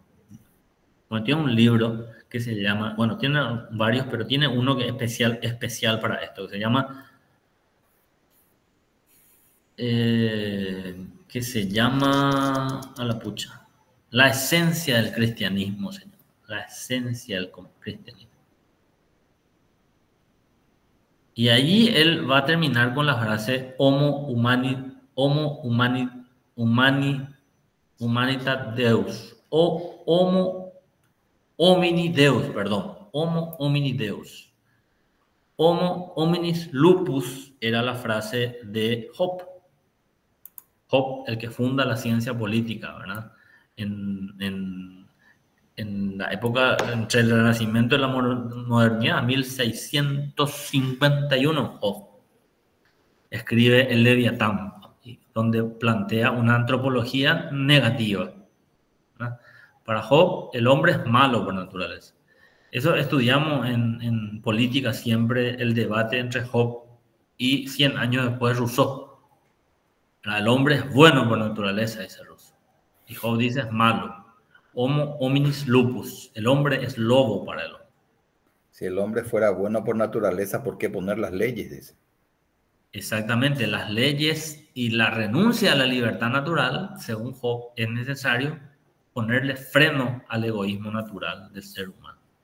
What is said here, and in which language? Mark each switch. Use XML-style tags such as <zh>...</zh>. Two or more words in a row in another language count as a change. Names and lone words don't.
<es>Bueno, tiene un libro que se llama, bueno, tiene varios, pero tiene uno que es especial para esto, que se llama a la pucha, la esencia del cristianismo, señor. La esencia del cristianismo. Y allí él va a terminar con la frase</es> <la>humanitas Deus,</la> <es>o</es> <la>homo homini Deus,</la> <es>perdón,</es> <la>homo homini Deus. Homo hominis lupus</la> <es>era la frase de Hobbes. Hobbes, el que funda la ciencia política, ¿verdad? En la época entre el Renacimiento y la modernidad, 1651, Hobbes escribe el Leviatán, donde plantea una antropología negativa, ¿verdad? Para Hobbes, el hombre es malo por naturaleza. Eso estudiamos en política siempre, el debate entre Hobbes y 100 años después Rousseau. El hombre es bueno por naturaleza, dice Rousseau. Y Hobbes dice es malo.</es> <la>Homo hominis lupus.</la> <es>El hombre es lobo para el hombre. Si el hombre fuera bueno por naturaleza, ¿por qué poner las leyes? Dice. Exactamente, las leyes y la renuncia a la libertad natural, según Hobbes, es necesario ponerle freno al egoísmo natural del ser humano.</es>